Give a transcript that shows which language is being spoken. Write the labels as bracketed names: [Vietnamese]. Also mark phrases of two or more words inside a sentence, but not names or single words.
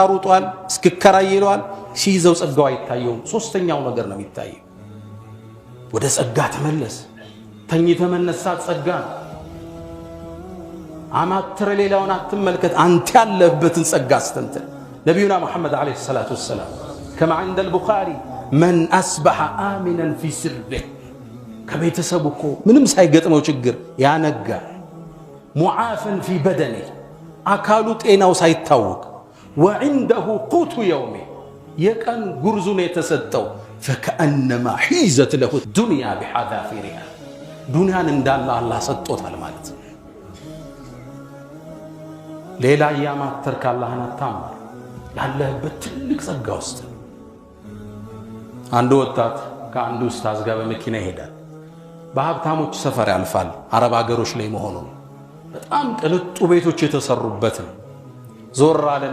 [Amharic] ሩጧል፣ እስኪከራይ ይለዋል፣ ሲይዘው ጸጋው አይታየውም። ሶስተኛው ነገር ነው የሚታየው። ወደ ጸጋ ተመለስ። ተኝተ መነሳት ጸጋ ነው። አማትረ ሌላውን አትመልከት። አንተ ያለህበትን ጸጋ አስተንተን። ነቢዩና ሙሐመድ ዓለይሂ ሰላቱ ወሰላም ከማ عند [Arabic] البخاري من أصبح آمنا في سره [Amharic] ከቤተሰቡ እኮ ምንም ሳይገጥመው ችግር ያነጋ [Arabic] معافى في بدنه [Amharic] አካሉ ጤናው ሳይታወቅ [Arabic] وعنده قوت يومه [Amharic] የቀን ጉርዙን የተሰጠው [Arabic] فكأنما حيزت له الدنيا بحذافيرها [Amharic] ዱንያን እንዳለ አላህ ሰጥቶታል ማለት ነው። ሌላ ያማተርክ አላህን አታማር። ያለህበት ትልቅ ጸጋ ውስጥ አንድ ወጣት ከአንድ ኡስታዝ ጋር በመኪና ይሄዳል። በሀብታሞች ሰፈር ያልፋል። አረብ ሀገሮች ላይ መሆኑ በጣም ቅንጡ ቤቶች የተሰሩበት ነው። ዞር አለና